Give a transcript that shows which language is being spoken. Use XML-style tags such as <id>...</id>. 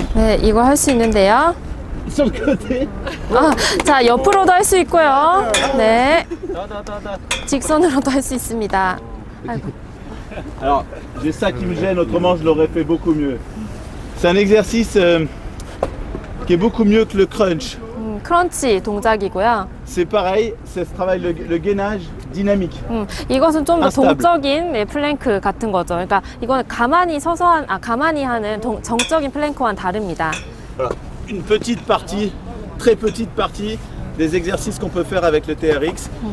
<ko>네, 이거 할 수 있는데요.</ko> <fr>sur le côté.</fr> <ko>아, 자, 옆으로도 할 수 있고요. 네. Da. 직선으로도 할 수 있습니다. 아이고.</ko> <fr>Alors, j'ai ça qui me gêne, autrement je l'aurais fait beaucoup mieux. C'est un exercice qui est beaucoup mieux que le crunch.</fr> <ko>크런치 동작이고요.</ko> <fr>C'est pareil, ça se travaille le gainage dynamique.</fr> <ko>이것은 좀 더</ko> <fr>Instable.</fr> <ko>동적인 네, 플랭크 같은 거죠. 그러니까 이거는 가만히 가만히 하는 정적인 플랭크와는 다릅니다.</ko> <fr>Voilà. Une petite partie, très petite partie des exercices qu'on peut faire avec le TRX.</fr>